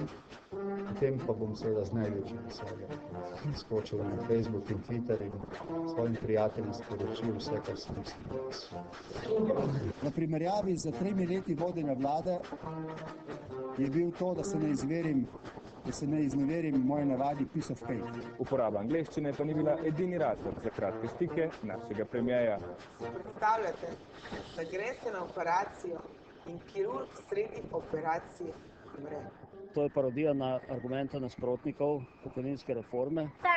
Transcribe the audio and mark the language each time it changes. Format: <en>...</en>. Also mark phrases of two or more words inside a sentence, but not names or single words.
<sl>Potem pa bom seveda z največjim veseljem skočil na Facebook in Twitter in svojim prijateljem sporočil vse, kar sem mislil. V primerjavi z 3 leti vodenja vlade je bil to, da se ne izneverim moje navadi</sl> <en>piece of cake.</en> <sl>Uporaba angleščine pa ni bila edini razlog za kratke stike našega premierja. Predstavljate, da greste na operacijo in kirurg sredi operacije umre. To je parodija na argumente nasprotnikov pokojninske reforme.</sl>